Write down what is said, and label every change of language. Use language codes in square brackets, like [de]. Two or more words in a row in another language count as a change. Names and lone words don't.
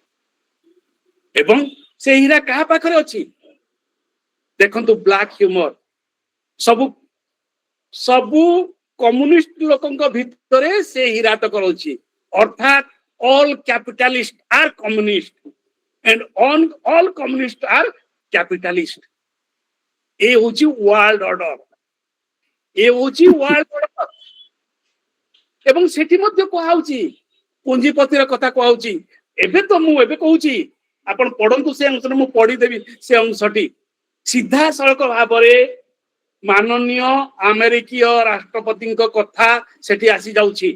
[or] ଏବଂ ସେ ହୀରା କାହା ପାଖରେ ଅଛି? ଦେଖନ୍ତୁ [en] black humour, [or] ସବୁ କମ୍ୟୁନିଷ୍ଟ ଲୋକଙ୍କ ଭିତରେ ସେ ହୀରାତକ ରହିଛି। [en] ଅର୍ଥାତ all capitalist are communist and all communists are capitalist. [or] ଏ ହଉଛି [en] world order, [or] ଏବଂ ସେଠି ମଧ୍ୟ କୁହାହଉଛି ପୁଞ୍ଜିପତିର କଥା କୁହାହଉଛି। ଏବେ କହୁଛି, ଆପଣ ପଢନ୍ତୁ ସେ ଅଂଶରେ, ମୁଁ ପଢିଦେବି ସେ ଅଂଶଟି। ସିଧାସଳଖ ଭାବରେ ମାନନୀୟ ଆମେରିକୀୟ ରାଷ୍ଟ୍ରପତିଙ୍କ କଥା ସେଠି ଆସି ଯାଉଛି।